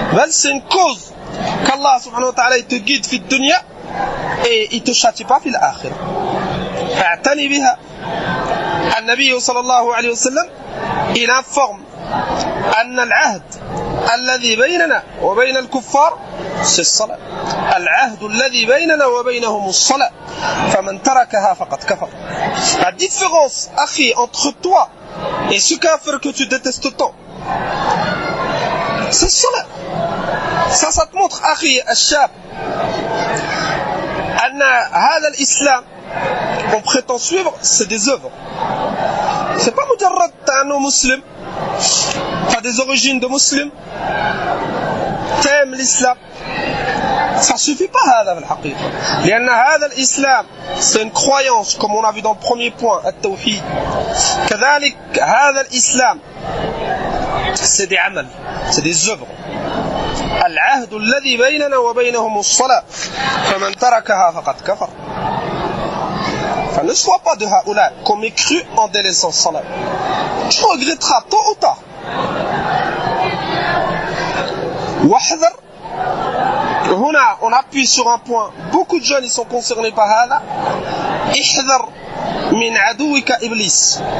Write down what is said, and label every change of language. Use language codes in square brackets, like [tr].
[fr] C'est une cause qu'Allah subhanahu wa ta'ala te guide fi dunya et il te châtie pas fi l'akhirah. [ar] Fa'tani biha. [fr] An-Nabi sallallahu alayhi wa sallam, il informe [ar] أن العهد الذي بيننا وبين الكفار [fr] c'est [ar] الصلاة. العهد الذي بيننا وبينهم الصلاة فمن تركها فقد كفر. [fr] La différence, akhi, entre toi et ce kafir que tu détestes tant, c'est [ar] الصلاة. [fr] Ça te montre, akhi, [ar] الشاب, أن هذا الإسلام [fr] qu'on prétend suivre, c'est des œuvres. C'est pas [ar] مجرد أنه مسلم, [fr] t'as des origines de musulmans, t'aimes l'islam, ça suffit pas [ar] هذا في الحقيقة. لأن هذا الإسلام [fr] c'est une croyance, comme on a vu dans le premier point, [ar] التوحيد. كذلك هذا الإسلام [fr] c'est des [ar] عمل, [fr] c'est des œuvres. [ar] العهد الذي بيننا وبينهم الصلاة فمن تركها فقد كفر. [fr] Ne sois pas de haoula qu'on m'ait cru en délaissant salat. Tu regretteras tôt ou tard. Wahdar, on appuie sur un point. Beaucoup de jeunes ils sont concernés par hada. [ar] Ihdar min adouika iblis.